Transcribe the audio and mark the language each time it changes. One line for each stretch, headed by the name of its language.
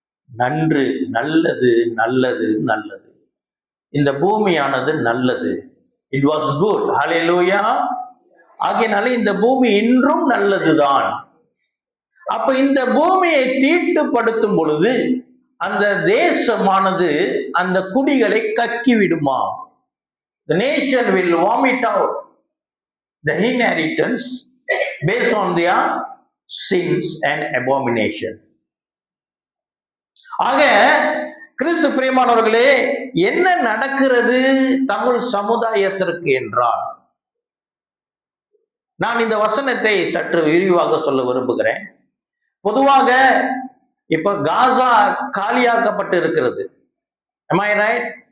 Tamil: நன்று, நல்லது, நல்லது, நல்லது. இந்த பூமியானது நல்லது.
English: It was good.
Tamil: ஹல்லேலூயா. ஆகையினால இந்த பூமி இன்றும் நல்லதுதான். அப்ப இந்த பூமியை தீட்டுப்படுத்தும் பொழுது அந்த தேசமானது அந்த குடிகளை கக்கி விடுமா.
English: The nation will vomit out the inheritance based on their sins and abomination.
Tamil: ஆக கிறிஸ்து பிரியமானவர்களே, என்ன நடக்கிறது தமிழ் சமுதாயத்திற்கு என்றால், நான் இந்த வசனத்தை சற்று விரிவாக சொல்ல விரும்புகிறேன். பொதுவாக இப்ப காசா காலியாக்கப்பட்டு இருக்கிறது.
English: Am I right?